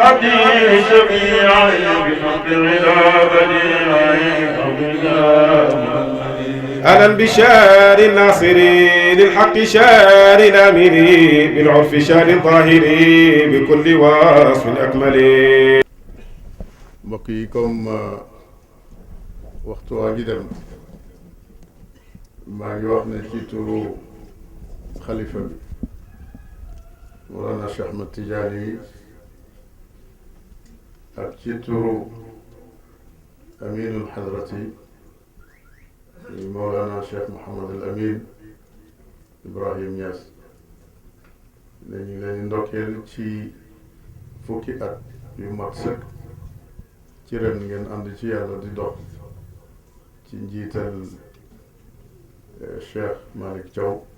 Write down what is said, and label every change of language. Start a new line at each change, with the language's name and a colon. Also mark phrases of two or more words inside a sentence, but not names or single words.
Arabic: عبدي شفيعي بحق العلا بديعي أهلا بشار الناصري للحق شار الأميري بالعرف شار الظاهري بكل وصف أكمل.
Wolof: mbokk yi comme waxtu waa ngi dem maa ngi wax ne ci turu xalifa bi Mawlana Cheikh Ahmed Tidiane ak ci turu aminul xadrati Mawlana Cheikh Mouhamad al Amin Ibrahim Niass ne ñu leen di ndokkeel ci fukki at yu mat sëkk ci ren ngeen ànd ci yàlla di dox ci njiital Cheikh Malick Thiaw